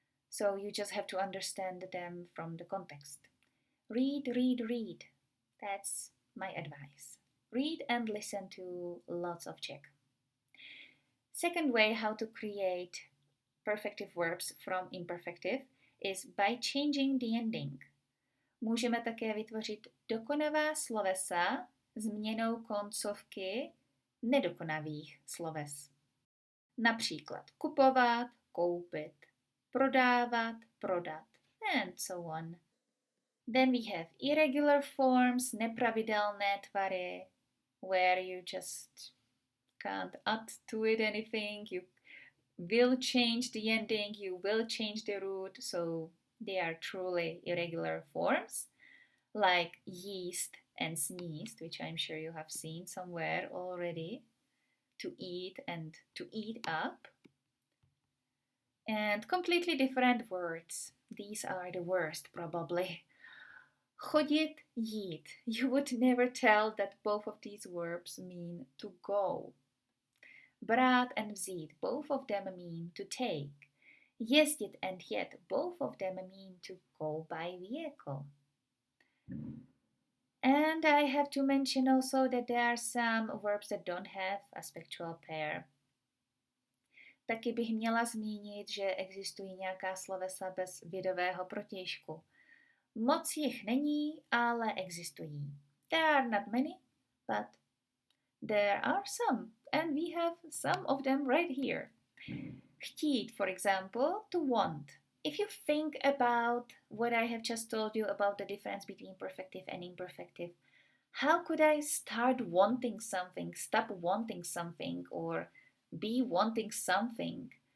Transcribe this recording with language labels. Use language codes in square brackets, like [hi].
[en] So you just have to understand them from the context. Read, read, read. That's my advice. Read and listen to lots of Czech. Second way how to create perfective verbs from imperfective is by changing the ending. [cs] Můžeme také vytvořit dokonavá slovesa změnou koncovky nedokonavých sloves. Například kupovat, koupit, prodávat, prodat, [en] and so on. Then we have irregular forms, [cs] nepravidelné tvary, [en] where you just can't add to it anything. You will change the ending, you will change the root, so they are truly irregular forms, like yeast and sneezed, which I'm sure you have seen somewhere already, to eat and to eat up. And completely different words. These are the worst, probably. Chodit, jít. You would never tell that both of these verbs mean to go. Brát and vzít, both of them mean to take. Jezdit and jet, both of them mean to go by vehicle. And I have to mention also that there are some verbs that don't have aspectual pair. [cs] Taky bych měla zmínit, že existují nějaká slovesa bez vědového protějšku. Moc jich není, ale existují. [en] There are not many, but there are some. And we have some of them right here. Chtít, for example, to want. If you think about what I have just told you about the difference between perfective and imperfective, how could I start wanting something, stop wanting something, or be wanting something?